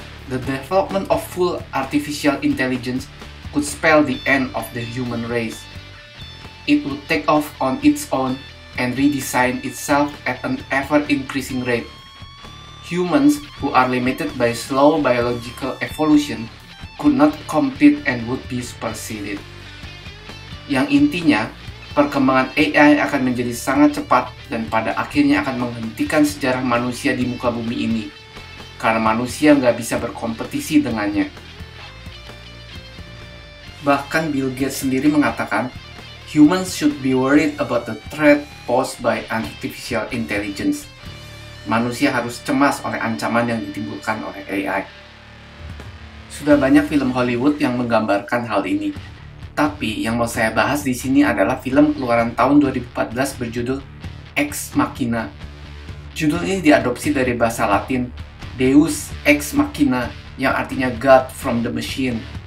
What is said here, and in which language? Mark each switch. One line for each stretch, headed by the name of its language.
English: The development of full artificial intelligence could spell the end of the human race. It would take off on its own and redesign itself at an ever-increasing rate. Humans who are limited by slow biological evolution could not compete and would be superseded.
Indonesian: Yang intinya, perkembangan AI akan menjadi sangat cepat dan pada akhirnya akan menghentikan sejarah manusia di muka bumi ini, karena manusia nggak bisa berkompetisi dengannya. Bahkan Bill Gates sendiri mengatakan,
English: humans should be worried about the threat posed by artificial intelligence.
Indonesian: Manusia harus cemas oleh ancaman yang ditimbulkan oleh AI. Sudah banyak film Hollywood yang menggambarkan hal ini. Tapi yang mau saya bahas di sini adalah film keluaran tahun 2014 berjudul Ex Machina. Judul ini diadopsi dari bahasa Latin Deus Ex Machina yang artinya
English: God from the Machine.